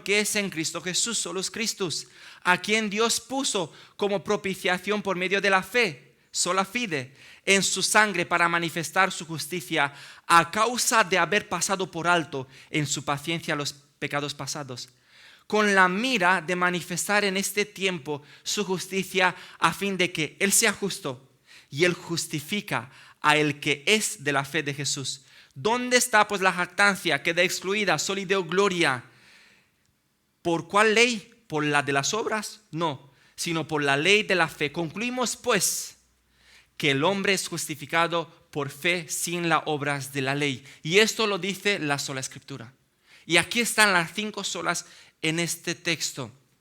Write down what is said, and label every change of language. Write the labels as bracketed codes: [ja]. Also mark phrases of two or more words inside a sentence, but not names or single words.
[es] que es en Cristo Jesús, [la] solus Christus, [es] a quien Dios puso como propiciación por medio de la fe, [la] sola fide, [es] en su sangre para manifestar su justicia a causa de haber pasado por alto en su paciencia los pecados pasados, con la mira de manifestar en este tiempo su justicia a fin de que Él sea justo y Él justifica a el que es de la fe de Jesús. ¿Dónde está pues la jactancia? Queda excluida, [la] soli Deo gloria. [es] ¿Por cuál ley? ¿Por la de las obras? No, sino por la ley de la fe. Concluimos pues que el hombre es justificado por fe sin las obras de la ley. Y esto lo dice la sola Escritura. Y aquí están las 5 solas en este texto.